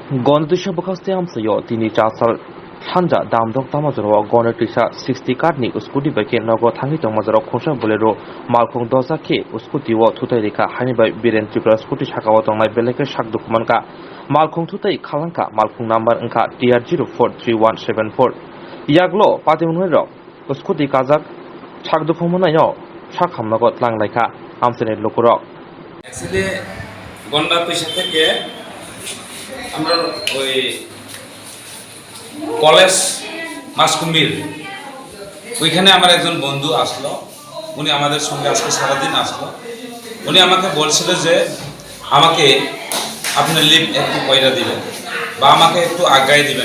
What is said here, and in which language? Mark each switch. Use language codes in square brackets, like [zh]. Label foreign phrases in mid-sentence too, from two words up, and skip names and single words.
[trp] गणतृषा बखास्ते हामसायो दिनै चासाल सानजा दामदक दामाजराव गणतृषा 60 कार्डनि स्कुटि बाइके नगद थांनि दंमाजराव खंसा बोलेरो मालखं दजा के स्कुटिओ थुताय रेखा हानिबाय बिरेन त्रिपुरा स्कुटि साकाव दंनाय बेलेके साक दुखुमानका मालखं थुताय खालांका मालखं नाम्बार अंका TR043174 यागलो पातिमनहैरो स्कुटि काजाक साक दुखुमानायाव साक हामनगद लांलायखा हामसेने लोकरक [bn] एक्चुअली गणतृषा থেকে আমরা ওই কলেজ মাসকুমির ওইখানে আমার একজন বন্ধু আসলো, উনি আমাদের সঙ্গে আজকে সারাদিন আসলো। উনি আমাকে বলছিল যে আমাকে আপনি লিভ একটু পয়সা দিবেন বা আমাকে একটু আগায় দিবেন।